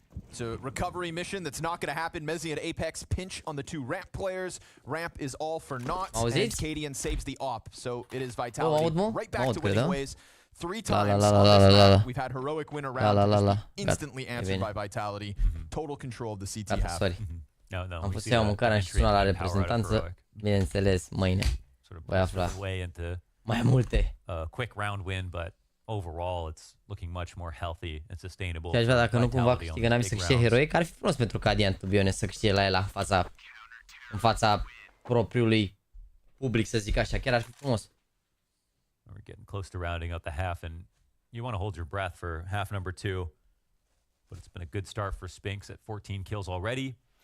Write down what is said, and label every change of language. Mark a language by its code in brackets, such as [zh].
[en] It's a recovery mission that's not going to happen. Mezzy and Apex pinch on the 2 ramp players. Ramp is all for naught, and Cadian saves the op. So it is Vitality right back to winning ways. 3 times on this map. We've had Heroic win a round, instantly answered by Vitality. Total control of the CT half. [ro] Am pus să iau mâncarea și sună la reprezentanță. Bineînțeles, mâine voi afla mai multe. [en] Quick round win, but overall, it's looking much more healthy and sustainable. [ro] Și aș vrea dacă nu cumva câștigă NaVi să câștige Heroic, ar fi frumos pentru Cadian, [en] to be honest, [ro] să câștige la el în fața propriului public, să zic așa, chiar ar fi frumos. [en] We're getting close to rounding up the half, and you want to hold your breath for half number 2. But it's been a good start for Spinks at 14 kills already.